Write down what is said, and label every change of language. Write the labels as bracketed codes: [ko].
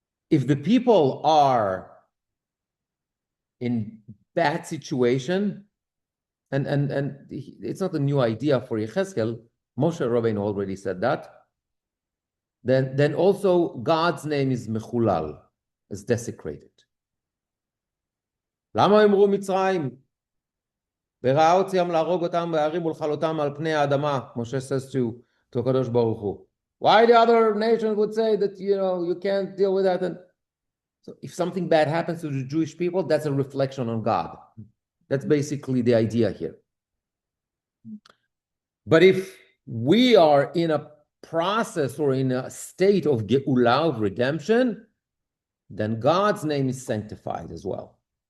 [en] If the people are in bad situation, and it's not a new idea for Yechezkel, Moshe Rabbeinu already said that, then also God's name is mechulal, is desecrated. [he] למה אמרו מצרים? וראה הוציאם להרוג אותם בהרים ולכלותם על פני האדמה, [en] Moshe says to [he] הקדוש ברוך הוא. [en] Why the other nations would say that, you can't deal with that? And so if something bad happens to the Jewish people, that's a reflection on God. That's basically the idea here. But if we are in a process or in a state of geula, of redemption, then God's name is sanctified as well.